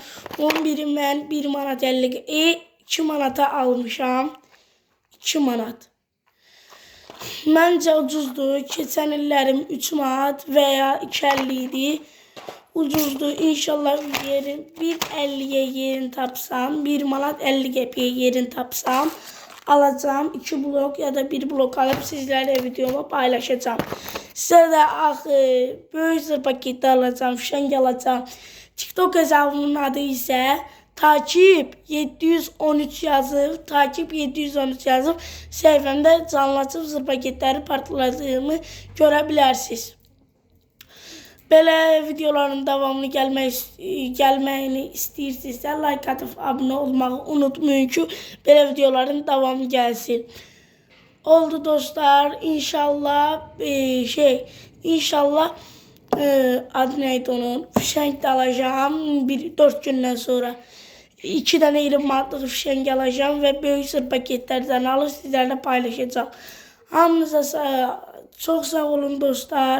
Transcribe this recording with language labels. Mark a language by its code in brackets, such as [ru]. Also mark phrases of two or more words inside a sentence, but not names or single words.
[az] Bunun biri mən 1 manat 50 2 manata almışam. 2 manat. Məncə ucuzdur. Keçən illərim 3 manat veya 2.50 idi. Ucuzdur. İnşallah 1.50'ye yerini tapsam, 1 manat 50 qəpiyə yerini tapsam alacağım. [tr] 2 blok ya da 1 blok alıp sizlerle videomu paylaşacağım. Size de böyük zır paketi alacağım, fişengi alacağım. TikTok hesabımın adı ise Takip 713 yazıp, [az] səhifəmdə canlı zır paketləri partladığımı [tr] görebilirsiniz. [az] Belə videoların davamlı gəlməyini istəyirsinizsə, like atıp abone olmağı unutmayın ki, belə videoların davamı gəlsin. Oldu dostlar. [tr] İnşallah İnşallah adı neydi onun? Fişenk de alacağım 4 [az] gündən sonra. [tr] 2 tane 20 manatlıq fişenk alacağım ve böyük zır paketlerden alır sizlerle paylaşacağım. [az] Hamınıza çok sağ olun dostlar.